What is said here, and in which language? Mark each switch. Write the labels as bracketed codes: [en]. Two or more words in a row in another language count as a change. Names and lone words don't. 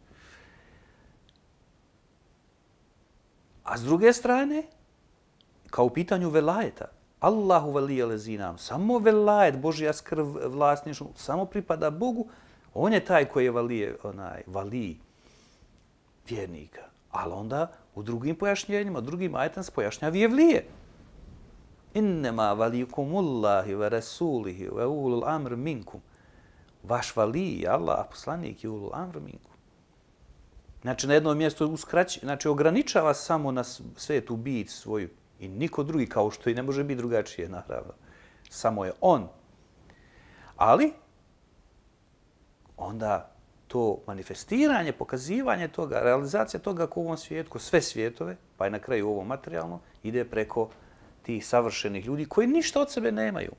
[bs] A s druge strane, kao u pitanju velajeta, [ar] الله ولي الذين, [bs] samo velajet, Božja skrb, vlasništvo, samo pripada Bogu, on je taj koji je valij vjernika. Ali onda u drugim pojašnjenjima, drugim ajetom se pojašnjava evlije. [ar] إنما وليكم الله ورسوله وأولي الأمر منكم. [bs] Vaš valij, Allah, poslanik i [ar] أولو الأمر منكم. [bs] Znači, na jednom mjestu ograničava samo na svetu bit svoju i niko drugi, kao što i ne može biti drugačije, naravno. Samo je on. Ali, onda to manifestiranje, pokazivanje toga, realizacija toga ko u ovom svijetu, ko sve svjetove, pa i na kraju ovo materijalno, ide preko tih savršenih ljudi koji ništa od sebe nemaju.